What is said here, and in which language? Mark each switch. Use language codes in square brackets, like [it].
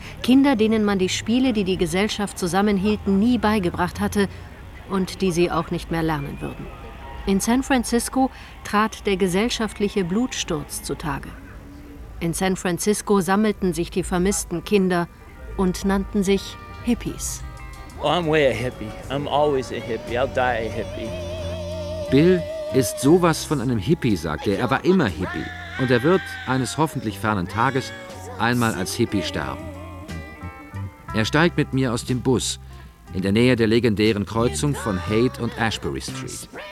[de] Kinder, denen man die Spiele, die die Gesellschaft zusammenhielten, nie beigebracht hatte und die sie auch nicht mehr lernen würden. In San Francisco trat der gesellschaftliche Blutsturz zutage. In San Francisco sammelten sich die vermissten Kinder und nannten sich Hippies. [en] Oh, I'm way a hippie. I'm always a hippie. I'll die a hippie. [de] Bill ist sowas von einem Hippie, sagt er. Er war immer Hippie. Und er wird eines hoffentlich fernen Tages einmal als Hippie sterben. Er steigt mit mir aus dem Bus in der Nähe der legendären Kreuzung von Haight und Ashbury Street.